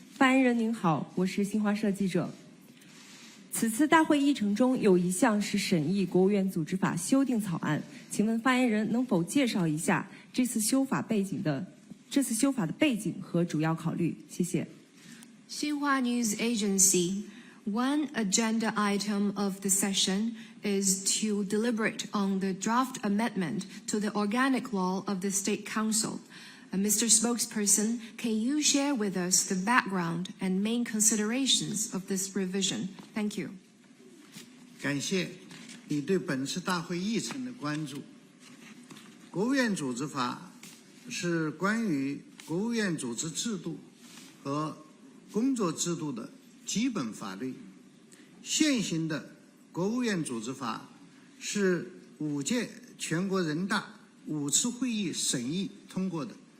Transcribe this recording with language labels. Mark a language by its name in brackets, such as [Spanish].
[Chinese] 发言人您好，我是新华社记者。此次大会议程中有一项是审议国务院组织法修订草案，请问发言人能否介绍一下这次修法的背景和主要考虑？谢谢。 [English] Xinhua News Agency. One agenda item of the session is to deliberate on the draft amendment to the organic law of the State Council. Mr. Spokesperson, can you share with us the background and main considerations of this revision? Thank you. [Chinese] 感谢你对本次大会议程的关注。国务院组织法是关于国务院组织制度和工作制度的基本法律。现行的国务院组织法是5届全国人大5次会议审议通过的。